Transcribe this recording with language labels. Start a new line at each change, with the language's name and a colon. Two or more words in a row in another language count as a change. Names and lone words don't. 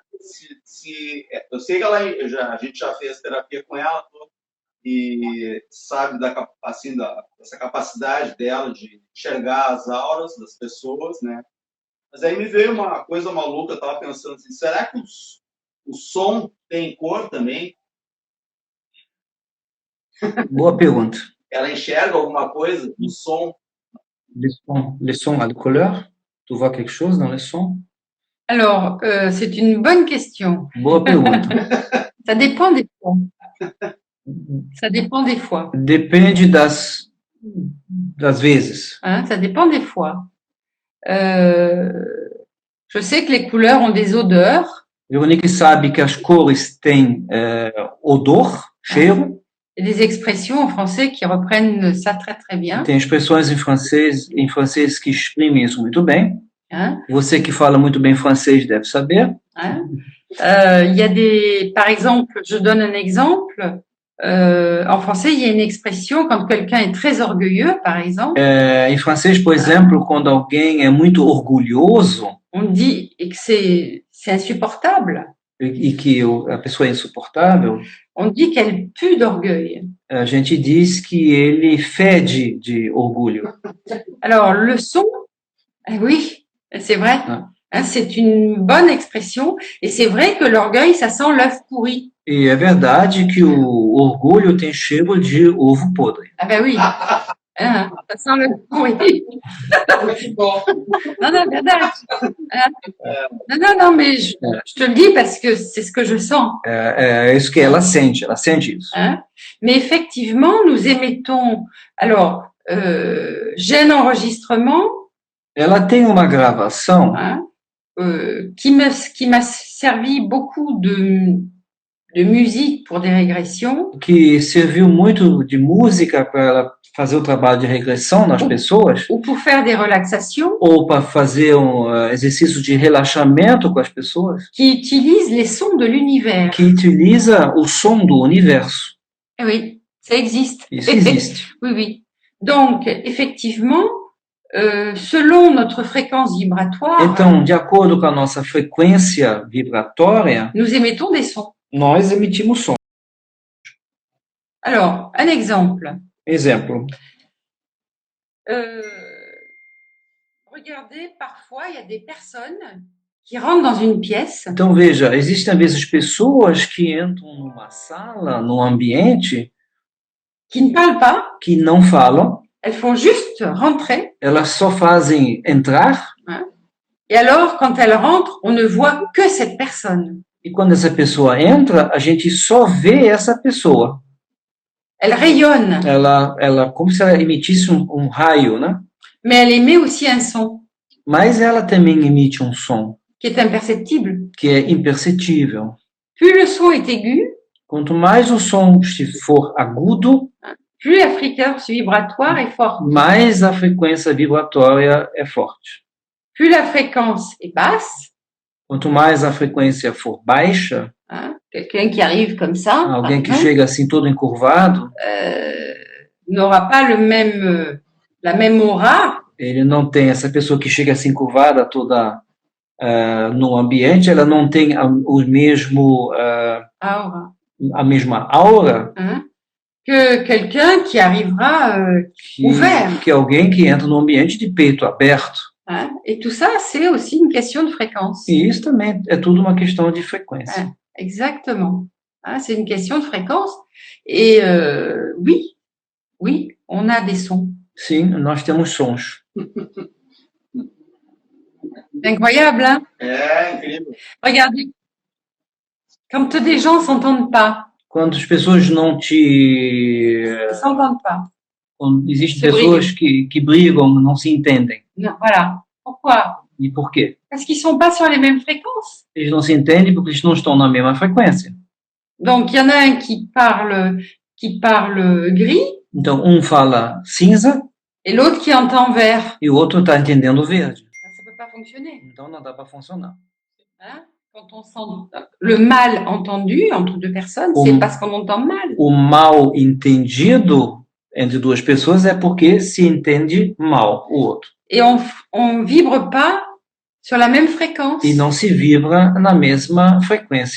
Portuguese: Eu sei que a gente já fez terapia com ela e sabe dessa capacidade dela de enxergar as auras das pessoas, né? Mas aí me veio uma coisa maluca, eu estava pensando assim, será que o som tem cor também? Boa pergunta. Ela enxerga alguma coisa no som?
French: Les sons ont de couleur? Tu vois quelque chose dans les sons? Alors, c'est une bonne question.
Portuguese: Boa pergunta.
French: Ça dépend des fois. Ça dépend des fois.
Portuguese: Depende das vezes.
French: Hein, ça dépend des fois. Je sais que les couleurs ont des odeurs.
Portuguese: Veronique sabe que as cores têm odor, cheiro.
French: Il y a des expressions en français qui reprennent ça très très bien.
Portuguese: Tem expressões em francês que exprimem isso muito bem.
French: Hein?
Portuguese: Você que fala muito bem francês deve saber.
French: Hein? Il y a par exemple, je donne un exemple. En français, il y a une expression quand quelqu'un est très orgueilleux, par exemple.
Portuguese: Em francês, por exemplo, quando alguém é muito orgulhoso,
French: on dit que c'est insupportable.
Portuguese: E que a pessoa é insuportável.
French: On dit qu'elle pue d'orgueil.
Portuguese: A gente diz que ele fede de orgulho.
French: Alors, le son, oui, c'est vrai. Hein, c'est une bonne expression. Et c'est vrai que l'orgueil, ça sent l'œuf pourri.
Portuguese: E é verdade que o orgulho tem cheiro de ovo podre.
French: Ah ben oui. Hein, ça sent l'œuf pourri.
Portuguese: Non, verdade.
French: Non, mais je te le dis parce que c'est ce que je sens.
Portuguese: É isso que ela sente isso.
French: Hein? Mais effectivement, nous émettons... Alors, j'ai un enregistrement...
Portuguese: Ela tem uma gravação...
French: Hein, qui m'a servi beaucoup de musique pour des régressions.
Portuguese: Que serviu muito de música para ela fazer o trabalho de regressão nas pessoas.
French: Ou pour faire des relaxations.
Portuguese: Ou para fazer exercício de relaxamento com as pessoas.
French: Qui utilise les sons de l'univers.
Portuguese: Que utiliza o som do universo.
French: Oui, ça existe.
Portuguese: Isso existe.
French: Oui. Donc, effectivement, selon notre fréquence vibratoire,
Portuguese: então, de acordo com a nossa frequência vibratória,
French: nous émettons des sons.
Portuguese: Nós emitimos som.
French: Alors, un exemple.
Portuguese: Exemplo.
French: Regardez, parfois, il y a des personnes qui rentrent dans une pièce.
Portuguese: Então, veja, existem às vezes pessoas que entram numa sala, num ambiente,
French: qui ne parlent pas,
Portuguese: que não falam.
French: Elles font juste rentrer.
Portuguese: Elas só fazem entrar.
French: Hein? Et alors, quand elles rentrent, on ne voit que cette personne.
Portuguese: E quando essa pessoa entra, a gente só vê essa pessoa.
French: Elle rayonne.
Portuguese: Ela como se ela emitisse um raio, né?
French: Mais elle émet aussi un son.
Portuguese: Mas ela também emite um som.
French: Qui est imperceptible.
Portuguese: Que é imperceptível.
French: Plus le son est aigu.
Portuguese: Quanto mais o som for agudo,
French: plus la fréquence vibratoire est forte.
Portuguese: Mais a frequência vibratória é forte.
French: Plus la fréquence est basse.
Portuguese: Quanto mais a frequência for baixa,
French: quelqu'un qui arrive comme ça,
Portuguese: alguém que chega assim todo encurvado,
French: n'aura pas la même aura
Portuguese: Ele não tem essa pessoa que chega assim curvada toda no ambiente, ela não tem o mesmo
French: Aura.
Portuguese: a mesma aura
French: Hein? Que quelqu'un qui arrivera ouvert.
Portuguese: que alguém que entra no ambiente de peito aberto.
French: Hein? Et tout ça, c'est aussi une question de fréquence.
Portuguese: E isso também é tudo uma questão de frequência.
French: Ouais, exactement. Hein, c'est une question de fréquence. Et oui, oui, on a des sons.
Portuguese: Sim, nós temos sons.
French: C'est incroyable, hein?
Portuguese: É incrível.
French: Regardez, quand des gens s'entendent pas,
Portuguese: Quando as pessoas não te.
French: ils s'entendent pas.
Portuguese: Quando existem Se pessoas que brigam, não se entendem.
French: Non, voilà. Pourquoi?
Portuguese: E por quê?
French: Parce qu'ils sont pas sur les mêmes fréquences.
Portuguese: Eles não se entendem porque eles não estão na mesma frequência.
French: Donc, il y en a un qui parle gris
Portuguese: Então, um fala cinza
French: et l'autre qui entend vert.
Portuguese: e o outro está entendendo verde.
French: Ça peut pas fonctionner.
Portuguese: Então, não dá para funcionar.
French: Hein? Quand on sent le mal entendu entre deux personnes, c'est parce qu'on entend mal.
Portuguese: O mal entendido entre duas pessoas é porque se entende mal o outro.
French: Et on vibre pas sur la même fréquence.
Portuguese: E não se vibra na mesma frequência.